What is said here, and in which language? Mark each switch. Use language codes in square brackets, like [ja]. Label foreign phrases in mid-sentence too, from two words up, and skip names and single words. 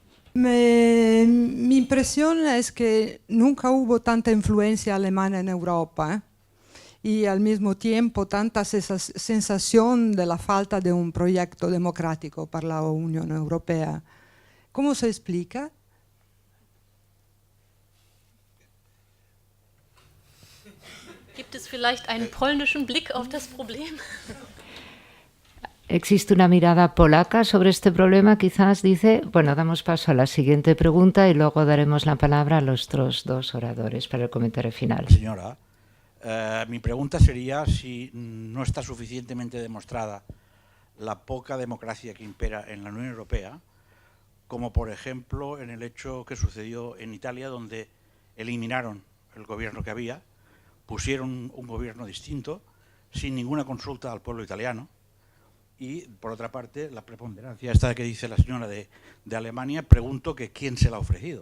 [es] Mi impresión es que nunca hubo tanta influencia alemana en Europa, y al mismo tiempo tanta sensación de la falta de un proyecto democrático para la Unión Europea. ¿Cómo se explica? [de] Gibt es vielleicht einen polnischen Blick auf das Problem? [es] ¿Existe una mirada polaca sobre este problema? Quizás dice. Bueno, damos paso a la siguiente pregunta y luego daremos la palabra a los otros dos oradores para el comentario final. Señora, mi pregunta sería si no está suficientemente demostrada la poca democracia que impera en la Unión Europea, como por ejemplo en el hecho que sucedió en Italia, donde eliminaron el gobierno que había, pusieron un gobierno distinto, sin ninguna consulta al pueblo italiano, y por otra parte la preponderancia esta que dice la señora de Alemania, pregunto que quién se la ha ofrecido.